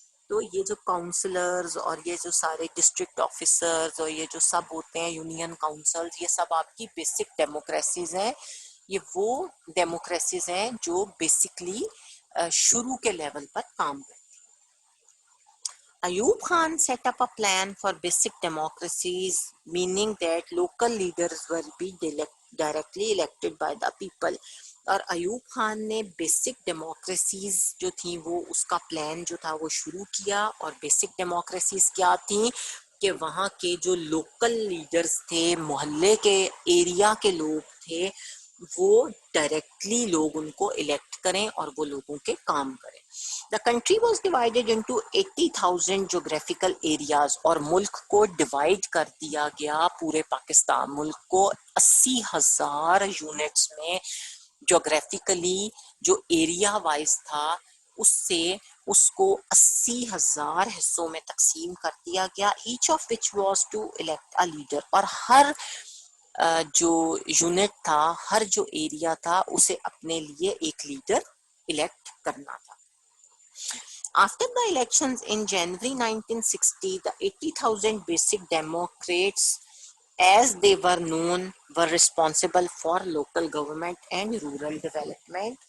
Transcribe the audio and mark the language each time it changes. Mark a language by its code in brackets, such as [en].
[ur] تو یہ جو کاؤنسلرز اور یہ جو سارے ڈسٹرکٹ آفیسرز اور یہ جو سب ہوتے ہیں یونین کاؤنسلز, یہ سب آپ کی بیسک ڈیموکریسیز ہیں. یہ وہ ڈیموکریسیز ہیں جو بیسکلی شروع کے لیول پر کام کرتے ہیں. [en] Ayub Khan set up a plan for basic democracies, meaning that local leaders will be directly elected by the people. [ur] اور ایوب خان نے بیسک ڈیموکریسیز جو تھیں وہ اس کا پلان جو تھا وہ شروع کیا. اور بیسک ڈیموکریسیز کیا تھیں کہ وہاں کے جو لوکل لیڈرز تھے, محلے کے ایریا کے لوگ تھے, وہ ڈائریکٹلی لوگ ان کو الیکٹ کریں اور وہ لوگوں کے کام کریں. [en] The country was divided into 80,000 geographical areas, [ur] اور ملک کو ڈیوائڈ کر دیا گیا, پورے پاکستان ملک کو 80,000 یونٹس میں جغرافیکلی جو ایریا وائز تھا اس کو 80,000 حصوں میں تقسیم کر دیا گیا. [en] each of which was to elect a leader, [ur] اور ہر جو یونٹ تھا, ہر جو ایریا تھا, اسے اپنے لیے ایک لیڈر الیکٹ کرنا تھا. [en] After the elections in January 1960, the 80,000 basic Democrats, as they were known, were responsible for local government and rural development.